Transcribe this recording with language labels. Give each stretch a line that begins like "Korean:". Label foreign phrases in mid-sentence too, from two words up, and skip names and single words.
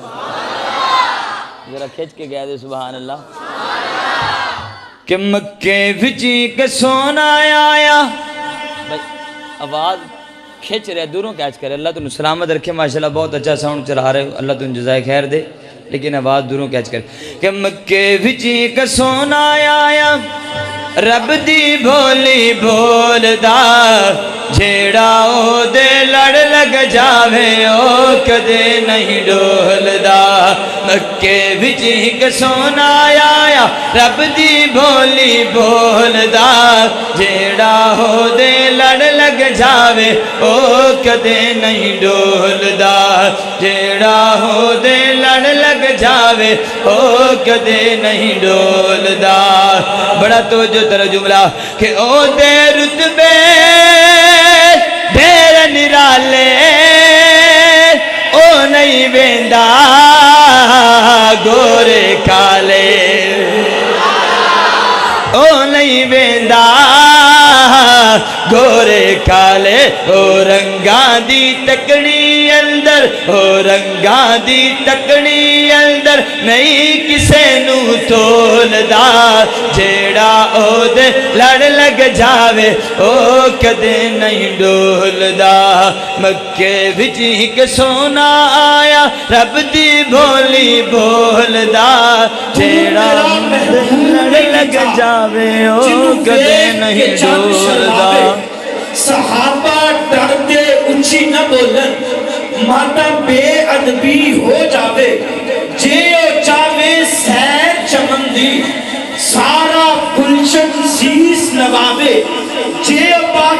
Punjabi: ذرا کھچ کے کہہ دے سبحان اللہ کہ مکے وچی کے سونا آیا آواز کھچ رہے دوروں کیچ کرے
Urdu: اللہ تم سلامت رکھے ماشاءاللہ بہت اچھا ساؤنڈ چلا رہے ہو اللہ تم جزائے خیر دے
Punjabi: لیکن آواز دوروں کیچ کرے کہ مکے وچی کے سونا آیا رب دی بولی بول دا جھیڑا او دے لڑ لگ جاوے او کدے نہیں ڈول دا مکے وچ ایک سونا آیا رب دی بولی بول دا جھیڑا او دے لڑ لگ جاوے او کدے نہیں ڈول دا جھیڑا او دے لڑ لگ جاوے او کدے نہیں ڈول دا بڑا تو جو تر جملہ کہ او دے رتبے دیر نرالے او نہیں ویندا گورے کالے او نہیں ویندا گورے کالے او رنگاں دی تکڑی اندر او رنگاں دی تکڑی اندر نہیں کسے نو تول دا جیڑا او دے لڑ لگ جاوے او کدے نہیں ڈول دا مکے وچ ایک سونا آیا رب دی بولی بول دا جیڑا لڑ لگ جاوے او کدے نہیں ڈول دا صحابہ ڈرتے اچھی نہ بولن ماتا بے ادبی ہو جاوے جے او چاوے سیر چمن دی سارا گلشن سیس نواوے جے او